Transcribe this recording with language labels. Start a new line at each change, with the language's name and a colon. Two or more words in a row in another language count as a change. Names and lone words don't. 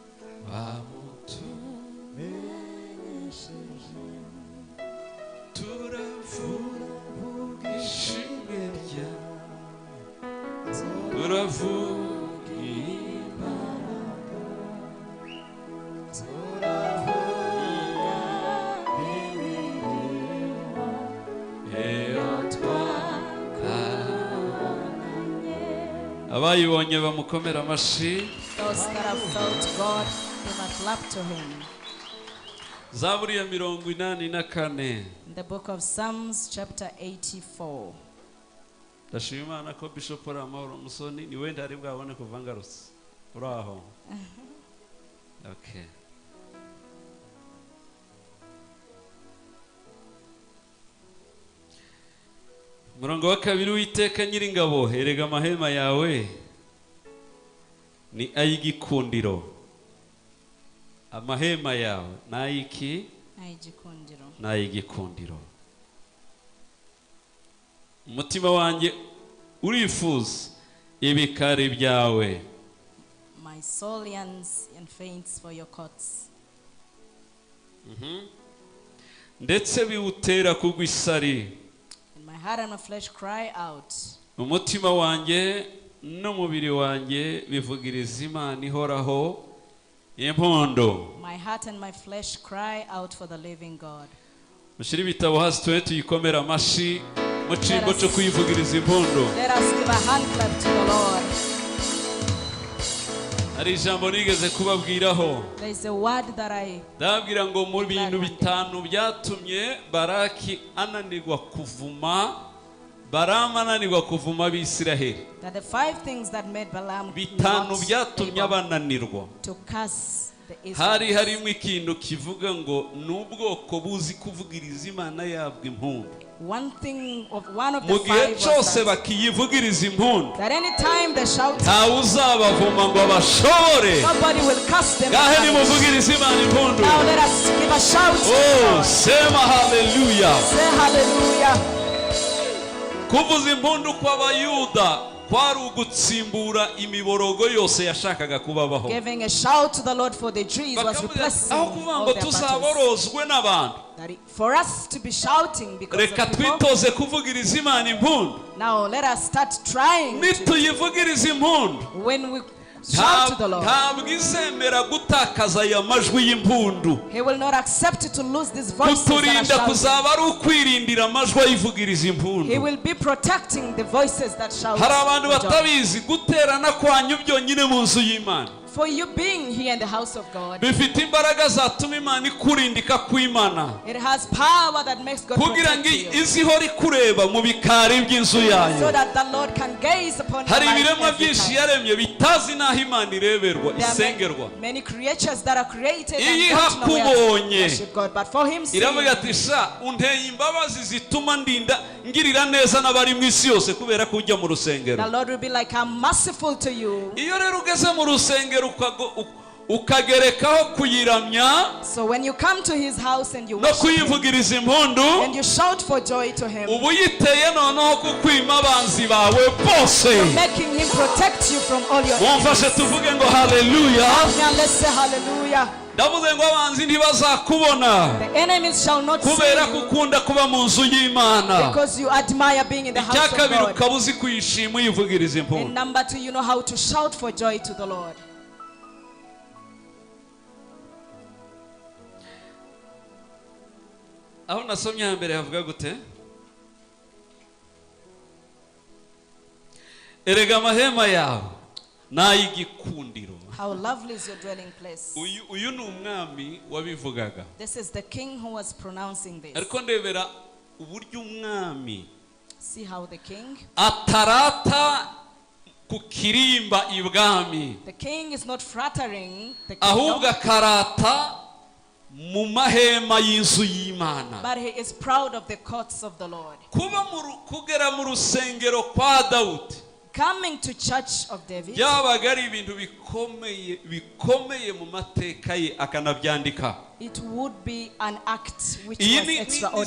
Kinyarwanda: wamutumenyesheje, turavuga ishimwe ryawe, turavuga abayibonye bamukomera amashi.
English: Those that have felt God, give a clap to him.
Kinyarwanda: Zaburi ya 84.
English: In the book of Psalms chapter 84.
Kinyarwanda: Ndashima Imana ko Bishop Amahoro Musoni ni wenda ari bwabone kuva ngarutse. Uraho. Okay. Murongo wa 2, Uwiteka Nyiringabo, erega amahema yawe ni ay'igikundiro. Amahema yawe nayiki? Ay'igikundiro. Nay'igikundiro. Umutima wanjye urifuza ibikari byawe.
English: My soul yearns and faints for your courts.
Kinyarwanda: Ndetse biwutera kugwa isari.
English: My heart and my flesh cry out.
Kinyarwanda: Umutima wanjye n'umubiri wanjye bivugiriza Imana ihoraho impondo.
English: My heart and my flesh cry out for the living God.
Kinyarwanda: Mushiri bitabo hasi twe tuyikomera amashi mu cimbo cyo kuyivugiriza impondo.
English: Let us give a hand clap to the Lord.
Kinyarwanda: Ari ijambo nigeze kubabwiraho.
English: There is a word that
Kinyarwanda: ndabwira ngo mu bintu bitanu byatumye Baraki ananirwa kuvuma Balamu ananirwa kuvuma Abisiraheli.
English: That the 5 things that made Balaam
Kinyarwanda: bitanu byatumye abananirwa.
English: To curse the Israelites.
Kinyarwanda: Hari harimo ikintu kivuga ngo n'ubwoko buzi kuvugiriza Imana yabwe impundu.
English: One of the 5
Kinyarwanda: mugihe cyose bakiyivugiriza impundu.
English: That any time they shout,
Kinyarwanda: ntawe uzabavuma ngo abashobore.
English: Nobody will curse them.
Kinyarwanda: Gahe nimuvugiriza Imana impundu.
English: Now let us give a shout.
Swahili: Oh, sema hallelujah.
English: Say hallelujah.
Kinyarwanda: Kuvuza impundu kw'Abayuda kwari ugutsimbura imiborogo yose yashakaga kubabaho.
English: Giving a shout to the Lord for the Jews was replacing all their battles. For us to be shouting because
Kinyarwanda: reka twitoze kuvugiriza Imana impundu.
English: Now let us start trying.
Kinyarwanda: Nituyivugiriza impundu.
English: When we shout to the Lord,
Kinyarwanda: ntabwo izemera gutakaza aya majwi y'impundu.
English: He will not accept to lose these voices.
Kinyarwanda: Kuturinda kuzaba ari ukwirindira amajwi ayivugiriza impundu.
English: He will be protecting the voices that shout.
Kinyarwanda: Hari abantu batabizi guterana kwanyu byonyine mu nzu y'Imana.
English: For you being here in the house of God,
Kinyarwanda: bifite imbaraga zatuma Imana ikurindika kw'Imana.
English: It has power that makes God
Kinyarwanda: kugira ngo
English: protect you.
Kinyarwanda: izihora ikureba mu bikari by'inzu yayo.
English: So that the Lord can gaze upon you.
Kinyarwanda: Hari ibiremwa byinshi yaremye bitazi naho Imana ireberwa isengerwa.
English: Many creatures that are created and don't know where to
Kinyarwanda: hakubonye
English: worship God, but for him
Kinyarwanda: iravuga ati sha unteye imbabazi zituma ndinda ngirira neza n'abari mu isi yose kubera ko ujya mu rusengero.
English: The Lord will be like, I'm merciful to you.
Kinyarwanda: Iyo rero ugeze mu rusengero ukagerekaho kuyiramya
English: So when you come to his house and you
Kinyarwanda: no
English: worship him,
Kinyarwanda: kuyivugiriza impundu
English: and you shout for joy to him,
Kinyarwanda: ubu yiteye noneho kukwima abanzi bawe bose.
English: making him protect you from all your
Kinyarwanda: Mumfashe
English: enemies.
Kinyarwanda: tuvuge ngo haleluya.
English: Now let's say hallelujah.
Kinyarwanda: Ndavuze ngo abanzi ntibazakubona
English: The enemies shall not see
Kinyarwanda: kubera
English: you
Kinyarwanda: kukunda kuba mu nzu y'Imana.
English: because you admire being in the house of
Kinyarwanda: Icyakabiri
English: God.
Kinyarwanda: ukaba uzi kuyishima uyivugiriza
English: And
Kinyarwanda: impundu.
English: number 2, you know how to shout for joy to the Lord.
Kinyarwanda: Aho nasomye hambere havuga gute? Erega amahema yawe n'ay'igikundiro.
English: How lovely is your dwelling place.
Kinyarwanda: Uyu ni umwami wabivugaga.
English: This is the king who was pronouncing this.
Kinyarwanda: Ariko ndebera uburyo umwami
English: See how the king?
Kinyarwanda: atarata ku kirimba ibwami,
English: The king is not flattering the
Kinyarwanda: ahubwo
English: kingdom,
Kinyarwanda: akarata mu mahema y'inzu y'Imana.
English: but he is proud of the courts of the Lord.
Kinyarwanda: Kugera mu rusengero kwa Dawudi
English: Coming to church of David,
Kinyarwanda: byabaga ari ibintu bikomeye mu mateka ye akanabyandika.
English: it would be an act which
Kinyarwanda: Iyi
English: was
Kinyarwanda: ni Zaburi